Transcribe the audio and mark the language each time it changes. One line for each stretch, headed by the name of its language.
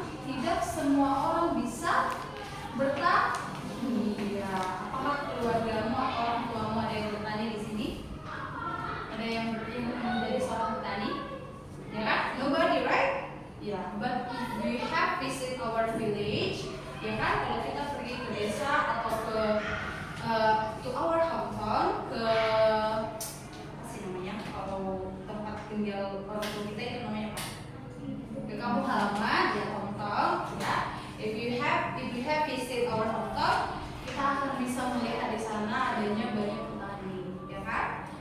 Indonesian: tidak semua orang bisa bertani. Ya, apakah keluargamu, orang tuamu ada yang bertani di sini? Ada yang menjadi seorang petani? Ya kan?
English: Nobody, right? Ya, but if we have visit our village,
Indonesian: ya kan? Kalau kita pergi ke desa atau ke
English: to our hometown,
Indonesian: ke apa sih namanya? Kalau tempat tinggal orang tua kita itu namanya apa? Ke kampung halaman, ya hometown, ya.
English: If we have visit our hometown,
Indonesian: kita akan bisa melihat di sana adanya banyak petani, ya kan?